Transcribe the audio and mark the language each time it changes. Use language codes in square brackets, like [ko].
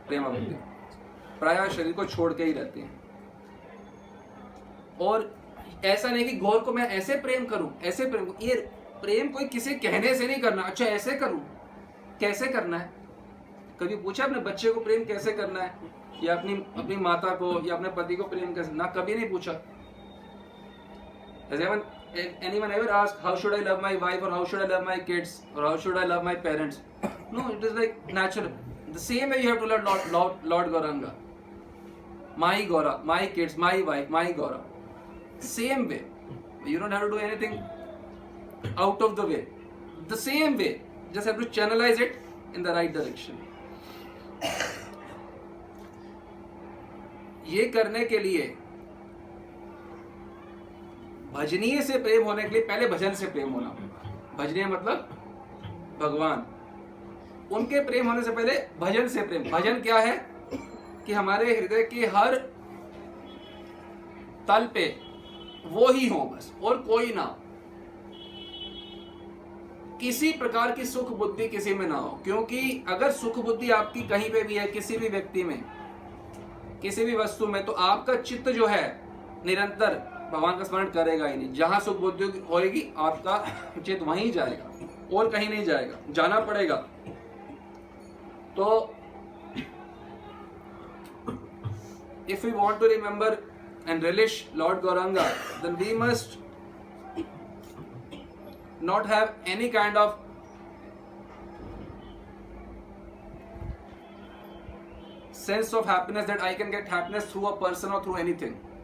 [hi] प्रेमा भक्ति प्राय शरीर को छोड़ के ही रहते हैं। और ऐसा नहीं कि गौर को मैं ऐसे प्रेम करूं, ऐसे प्रेम, ये प्रेम कोई किसी कहने से नहीं करना। अच्छा ऐसे करूं, कैसे करना है? कभी पूछा अपने बच्चे को प्रेम कैसे करना है, या अपनी माता को या अपने पति को प्रेम कैसे? ना, कभी नहीं पूछा। [en] Has anyone ever asked how should I love my wife, or how should I love my kids, or how should I love my parents? No, it is like natural. The same way you have to love Lord Gauranga. My Gaura, my kids, my wife, my Gaura. Same way. You don't have to do anything out of the way. The same way. Just have to channelize it in the right direction. [hi] ये करने के लिए, भजनीय से प्रेम होने के लिए पहले भजन से प्रेम होना होगा। भजनीय मतलब भगवान, उनके प्रेम होने से पहले भजन से प्रेम। भजन क्या है कि हमारे हृदय के हर तल पे वो ही हो बस, और कोई ना, किसी प्रकार की सुख बुद्धि किसी में ना हो। क्योंकि अगर सुख बुद्धि आपकी कहीं पे भी है, किसी भी व्यक्ति में, किसी भी वस्तु में, तो आपका चित्त जो है निरंतर भगवान का स्मरण करेगा ही नहीं। जहां सुख बुद्धि होएगी आपका चित्त वहीं जाएगा और कहीं नहीं जाएगा, जाना पड़ेगा। [en] तो if we want to remember and relish Lord Gauranga, then we must not have any kind of sense of happiness that I can get happiness through a person or through anything.